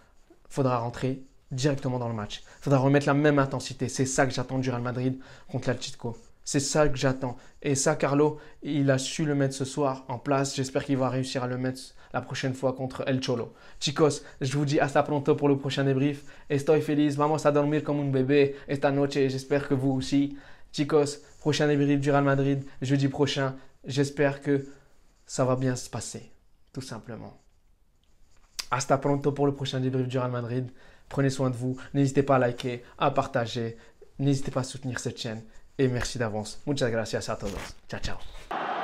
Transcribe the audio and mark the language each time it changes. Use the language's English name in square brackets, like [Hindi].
[French] Il faudra rentrer directement dans le match. Il faudra remettre la même intensité. C'est ça que j'attends du Real Madrid contre l'Atlético. C'est ça que j'attends. Et ça, Carlo, il a su le mettre ce soir en place. J'espère qu'il va réussir à le mettre la prochaine fois contre El Cholo. Chicos, je vous dis [Spanish] hasta pronto [French] pour le prochain débrief. [Spanish] Estoy feliz, vamos a dormir como un bébé esta noche. [French] J'espère que vous aussi. Chicos, prochain débrief du Real Madrid, jeudi prochain. J'espère que ça va bien se passer, tout simplement. [Spanish] Hasta pronto [French] pour le prochain débrief du Real Madrid. Prenez soin de vous. N'hésitez pas à liker, à partager. N'hésitez pas à soutenir cette chaîne. Et merci d'avance. [Spanish] Muchas gracias a todos. [French] Ciao, ciao.